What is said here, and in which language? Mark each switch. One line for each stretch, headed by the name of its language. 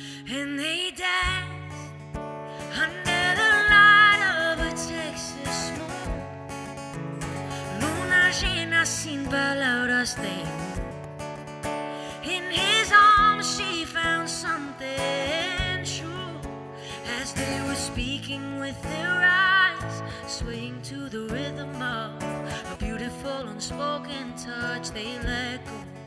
English: And they danced under the light of a Texas moon.
Spanish: Luna llena sin palabras de amor.
English: In his arms she found something true, as they were speaking with their eyes, swaying to the rhythm of a beautiful unspoken touch. They let go.